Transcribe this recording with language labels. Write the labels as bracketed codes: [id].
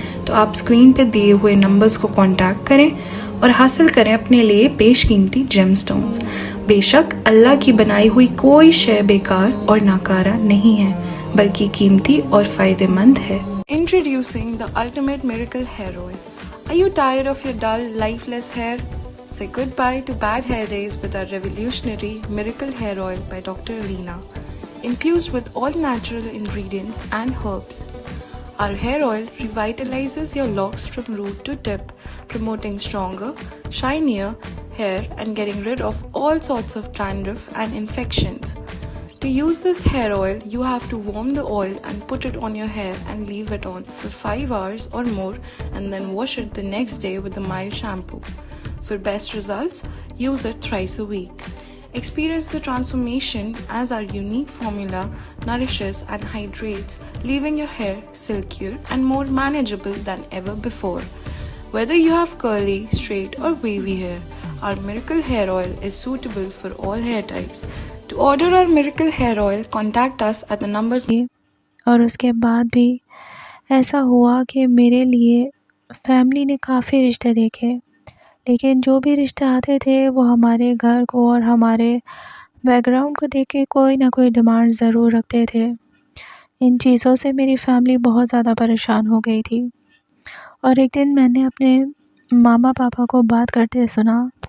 [ur] تو آپ سکرین پہ دیے ہوئے نمبرز کو کانٹیکٹ کریں اور حاصل کریں اپنے لیے بیش قیمتی جیم سٹونز۔ بے شک اللہ کی بنائی ہوئی کوئی شے بیکار اور ناکارہ نہیں ہے، بلکہ قیمتی اور فائدہ مند ہے۔ [en] Introducing the ultimate miracle hair oil. Are you tired of your dull, lifeless hair? Say goodbye to bad hair days with our revolutionary miracle hair oil by Dr. Alina, infused with all natural ingredients and herbs. Our hair oil revitalizes your locks from root to tip, promoting stronger, shinier hair and getting rid of all sorts of dandruff and infections. To use this hair oil, you have to warm the oil and put it on your hair and leave it on for 5 hours or more, and then wash it the next day with a mild shampoo. For best results, use it thrice a week. Experience the transformation as our unique formula nourishes and hydrates, leaving your hair silkier and more manageable than ever before. Whether you have curly, straight or wavy hair, our miracle hair oil is suitable for all hair types. To order our miracle hair oil, contact us at the numbers. [ur] اور اس کے بعد بھی ایسا ہوا کہ میرے لیے family نے کافی رشتے دیکھے، لیکن جو بھی رشتے آتے تھے وہ ہمارے گھر کو اور ہمارے بیک گراؤنڈ کو دیکھ کے کوئی نہ کوئی ڈیمانڈ ضرور رکھتے تھے۔ ان چیزوں سے میری فیملی بہت زیادہ پریشان ہو گئی تھی، اور ایک دن میں نے اپنے ماما پاپا کو بات کرتے سنا